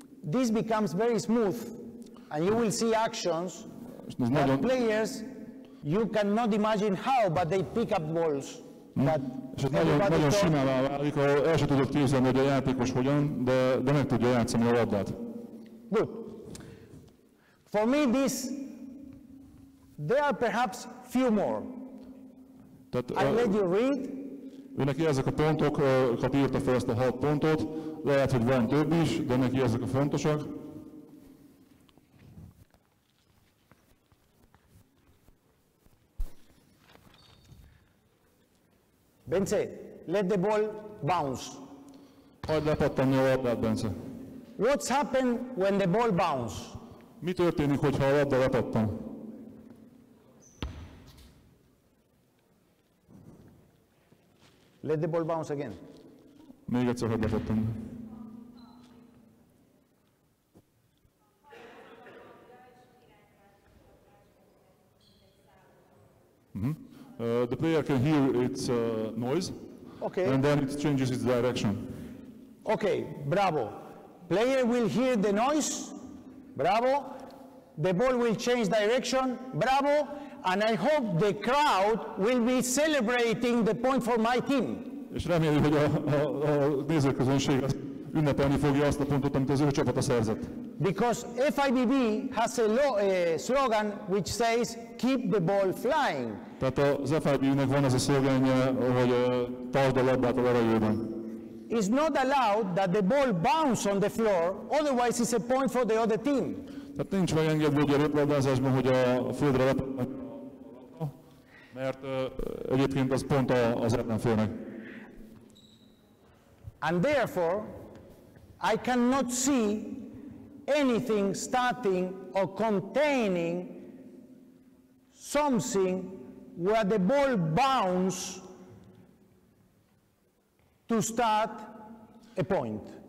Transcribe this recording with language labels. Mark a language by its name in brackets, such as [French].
[English] this becomes very smooth, and you will see actions [Hungarian] és ez [English] that [Hungarian] nagyon, [English] players, you cannot imagine how, but they pick up balls. That [Hungarian] és ez nagyon [English] everybody thought- [Hungarian] simává válik, ahol el sem tudod képzelni, hogy a játékos hogyan, de meg tudja játszani a labdát. [English] Good. For me, there are perhaps few more. [Hungarian] Tehát [English] I let you read, [Hungarian] ő neki ezek a pontokat írta fel, ezt a 6 pontot, lehet, hogy van több is, de neki ezek a fontosak. [English] Bence, let the ball bounce. [Hungarian] Hagyd lepattanni a labdát, Bence. [English] What's happened when the ball bounce? [Hungarian] Mi történik, hogyha a labda lepattan? [English] Let the ball bounce again. [Hungarian] Még egyszer hagyd lepattanni. [English] The player can hear its noise, Okay. and then it changes its direction. Okay, bravo. Player will hear the noise, bravo. The ball will change direction, bravo. And I hope the crowd will be celebrating the point for my team. [Hungarian] És reméli, hogy a nézőközönség ünnepelni fogja azt a pontot, amit az ő csapata szerzett. [English] Because FIBB has a slogan which says, keep the ball flying. [Hungarian] Tehát az FIB-nek van ez a szlogenje, hogy tartsd a labdát a levegőben. [English] It's not allowed that the ball bounce on the floor, otherwise it's a point for the other team. [Hungarian] Tehát nincs megengedve ugye a röplabdázásban, hogy a földre lepattan, mert egyébként az pont az ellenfélnek. [English] And therefore, I cannot see anything starting or containing something where the ball bounce to start a point.